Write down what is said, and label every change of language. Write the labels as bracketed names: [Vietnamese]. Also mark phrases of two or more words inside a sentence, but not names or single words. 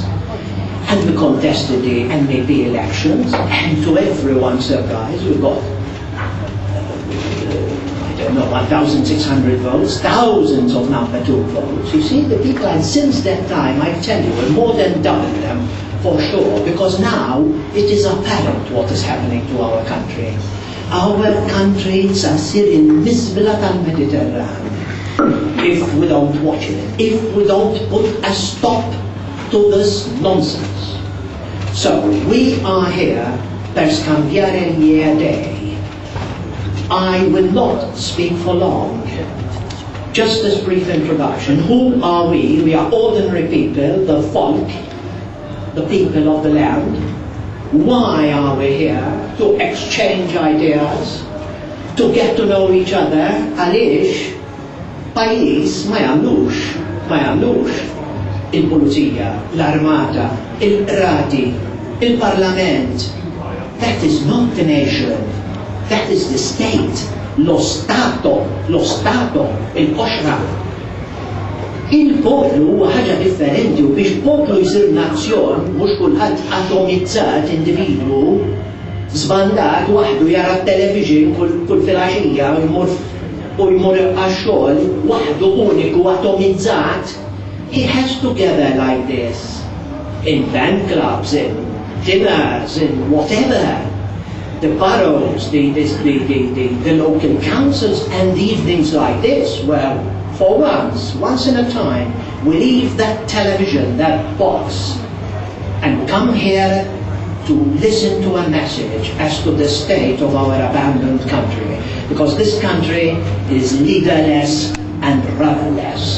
[English] And we contested the MEP elections, and to everyone's surprise, we got, 1,600 votes, thousands of number 2 votes. You see, the people, and since that time, I tell you, we're more than double them, for sure, because now it is apparent what is happening to our country. Our country [Maltese] sasir il-mizbla tal-Mediterran. [English] If we don't watch it, if we don't put a stop to this nonsense. So we are here [Italian] per scambiare gli dei. [English] I will not speak for long. Just this brief introduction. Who are we? We are ordinary people, the folk, the people of the land. Why are we here? To exchange ideas, to get to know each other. [Maltese] Għaliex pajjiż ma jagħmlux il-pulizija, l-armata, il-qrati, il-parlament. [English] That is not the nation. That is the state. [Italian] Lo Stato, [Maltese] il-qoxra. Il-poplu huwa ħaġa differenti u biex poplu jsir nazzjon, mhux kulħadd atomizzat individwu, żbandat waħdu jara t-television kull filgħaxija u jmur għax-xogħol waħdu uniku atomizzat. [English] He has to gather like this, in fan clubs, in dinners, in whatever. The boroughs, the local councils, and evenings like this, where for once in a time, we leave that television, that box, and come here to listen to a message as to the state of our abandoned country, because this country is leaderless and rudderless.